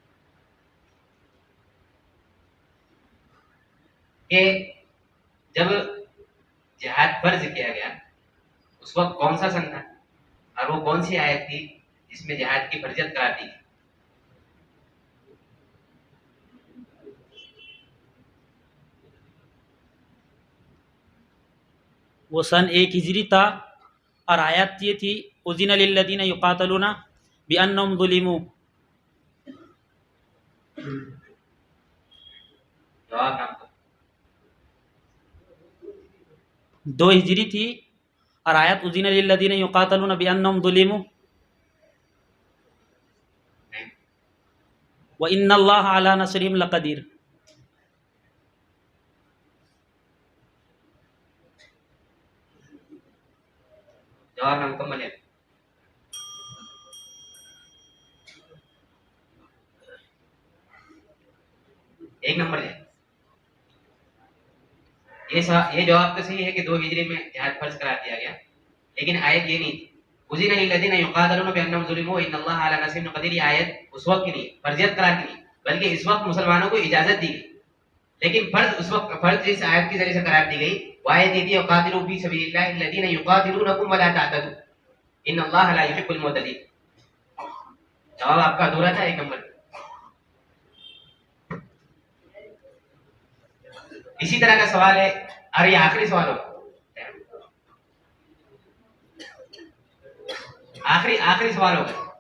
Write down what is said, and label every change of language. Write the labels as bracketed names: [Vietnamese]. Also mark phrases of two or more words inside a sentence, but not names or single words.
[Hindi] कि जब जिहाद फर्ज किया गया उस वक्त कौन सा सन था और वो कौन सी आयत थी जिसमें जिहाद की फर्जियत करार दी? वो सन 1 हिजरी था और आयत ये थी, [Arabic] أذن للذين يقاتلون بأنهم ظلموا. [Hindi] जवाब नाम को 2 हिजरी थी और आयत [Arabic] أذن للذين يقاتلون بأنهم ظلموا وإن الله على نصرهم لقدير. [Hindi] जवाब नाम मुकम्मल है। एक नंबर है। ये जवाब तो सही है कि 2 हिजरी में जिहाद फर्ज करार दिया गया, लेकिन आयत ये नहीं थी। [Arabic] أذن للذين يقاتلون بأنهم ظلموا وإن الله على نصرهم لقدير. [Hindi] आयत उस वक्त की नहीं, फर्जियत करार की नहीं, बल्कि इस वक्त मुसलमानों को इजाजत दी गई, लेकिन फर्ज उस वक्त फर्ज जिस आयत के जरिए से करार दी गई वो आयत ये थी, [Arabic] وقاتلوا في سبيل الله الذين يقاتلونكم ولا تعتدوا إن الله لا يحب المعتدين. [Hindi] जवाब आपका अधूरा था, 1 नंबर। इसी तरह का सवाल है, और ये आखिरी सवाल होगा, आखिरी सवाल होगा।